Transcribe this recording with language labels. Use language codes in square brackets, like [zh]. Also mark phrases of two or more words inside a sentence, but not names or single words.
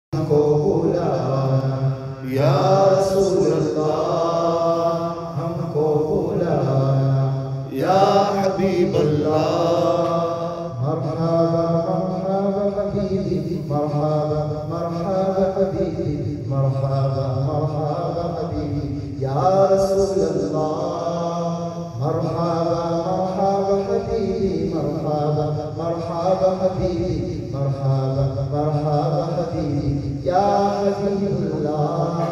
[ur] کو بلانا [ar] یا رسول اللہ، [ur] ہم کو بلانا [ar] یا حبیب اللہ۔ مرحبا مرحبا حبیبی، مرحبا مرحبا حبیبی، مرحبا مرحبا حبیبی یا رسول اللہ۔ مرحبا مرحبا حبیبی، مرحبا مرحبا حبیبی، مرحبا مرحبا حبیبی یا حبیب اللہ۔